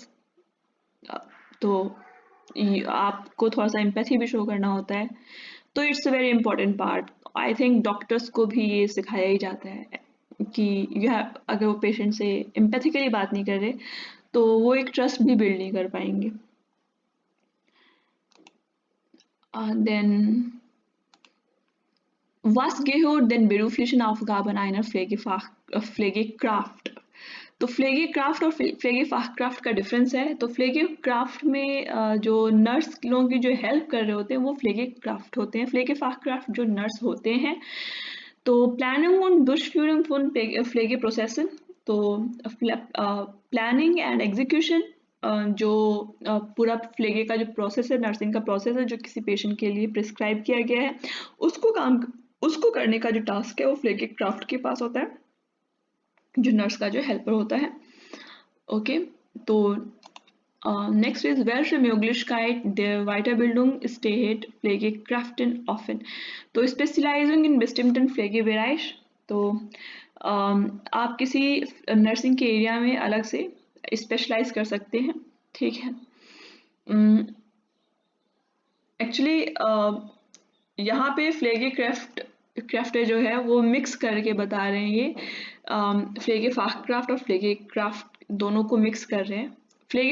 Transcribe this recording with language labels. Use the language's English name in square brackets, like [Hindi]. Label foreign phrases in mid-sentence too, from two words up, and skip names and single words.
[Hindi] तो आपको थोड़ा सा एम्पैथी भी शो करना होता है, तो [English] it's a very important part. I think doctors [Hindi] को भी ये सिखाया ही जाता है कि [English] you have, [Hindi] अगर वो पेशेंट से एम्पैथिकली बात नहीं कर रहे तो वो एक ट्रस्ट भी बिल्ड नहीं कर पाएंगे। [German] देन was gehört den beruflichen Aufgaben einer Pflegekraft? [Hindi] तो फ्लेगीक्राफ्ट और फ्लेगीफाहक्राफ्ट का डिफरेंस है। तो फ्लेगीक्राफ्ट में जो नर्स लोगों की जो हेल्प कर रहे होते हैं वो फ्लेगीक्राफ्ट होते हैं। फ्लेगीफाहक्राफ्ट जो नर्स होते हैं। [German] तो प्लानिंग und Durchführung von Pflegeprozessen, [Hindi] तो [English] planning and execution, [Hindi] जो पूरा फ्लेगे का जो प्रोसेस है, नर्सिंग का प्रोसेस है जो किसी पेशेंट के लिए प्रिस्क्राइब किया गया है, उसको करने का जो टास्क है वो फ्लेगीक्राफ्ट के पास होता है, जो नर्स का जो हेल्पर होता है, ओके। [German] तो [English] next is [German] welche Möglichkeit der Weiterbildung steht Pflegekräften offen? तो Specializing in bestimmten Pflegebereich, [Hindi] तो आप किसी नर्सिंग के एरिया में अलग से स्पेशलाइज कर सकते हैं, ठीक है। एक्चुअली यहाँ पे फ्लेगीक्राफ्ट जो है वो मिक्स करके बता रहे हैं, ये फ्लेगीफाहक्राफ्ट और फ्लेगीक्राफ्ट दोनों को मिक्स कर रहे हैं।